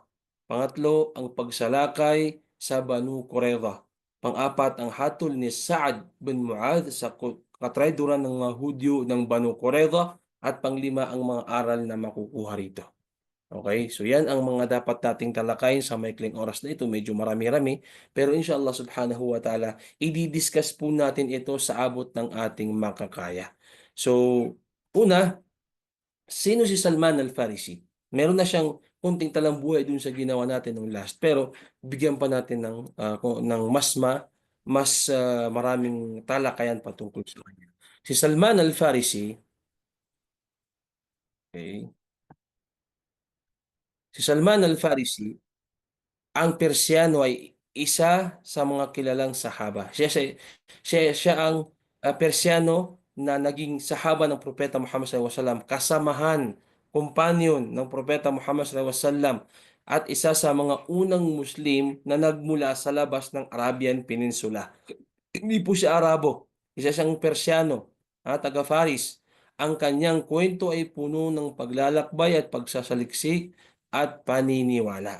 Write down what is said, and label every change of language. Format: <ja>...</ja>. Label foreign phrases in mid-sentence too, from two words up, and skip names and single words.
<tl>Pangatlo, ang pagsalakay sa Banu Qurayza. Pang-apat, ang hatol ni Sa'ad bin Mu'adh sa katrayduran ng mga Hudyo ng Banu Qurayza. At panglima, ang mga aral na makukuha rito. Okay, so yan ang mga dapat nating talakayin sa maikling oras na ito. Medyo marami-rami. Pero</tl> <ar>إن شاء الله سبحانه وتعالى,</ar> <tl>i-discuss po natin ito sa abot ng ating makakaya. So, una, sino si Salman Al-Farisi? Meron na siyang kunting talambuhay dun sa ginawa natin nung last. Pero bigyan pa natin ng mas maraming talakayan patungkol sa kanya. Si Salman Al-Farisi, okay, si Salman Al-Farisi, ang Persiano ay isa sa mga kilalang sahaba. Siya ang Persiano na naging sahaba ng Propeta Muhammad</tl> <ar>صلى الله عليه وسلم,</ar> <tl>kasamahan, companion ng Propeta Muhammad</tl> <ar>صلى الله عليه وسلم,</ar> <tl>at isa sa mga unang Muslim na nagmula sa labas ng Arabian Peninsula. Hindi po siya Arabo, isa siyang Persiano. taga Faris. Ang kanyang kwento ay puno ng paglalakbay at pagsasaliksik at paniniwala.</tl>